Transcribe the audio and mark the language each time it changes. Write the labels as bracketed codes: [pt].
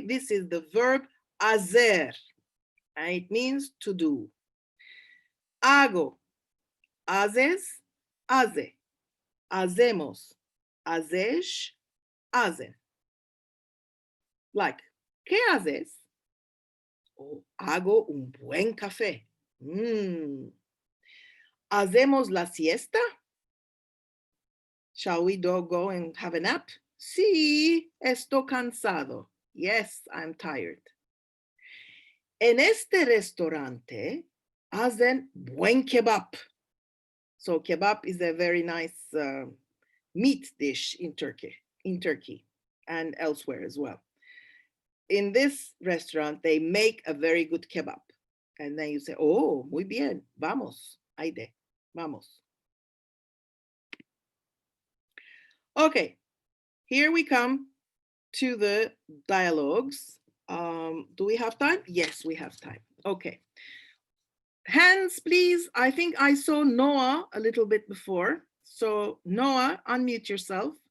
[en] This is the verb hacer, and it means to do. [lad] Hago, haces, hace, hacemos, haces, hacen. Like, ¿qué haces? Oh, hago un buen café. ¿Hacemos la siesta? [en] Shall we go and have a nap? [lad] Sí, estoy cansado. [en] Yes, I'm tired. [lad] En este restaurante hacen buen kebab. [en] So kebab is a very nice meat dish in Turkey and elsewhere as well. In this restaurant, they make a very good kebab. And then you say, oh, [lad] muy bien, vamos, hayde, vamos. [en] Okay, here we come to the dialogues. Do we have time? Yes, we have time. Okay. Hands, please. I think I saw Noah a little bit before. So Noah, unmute yourself.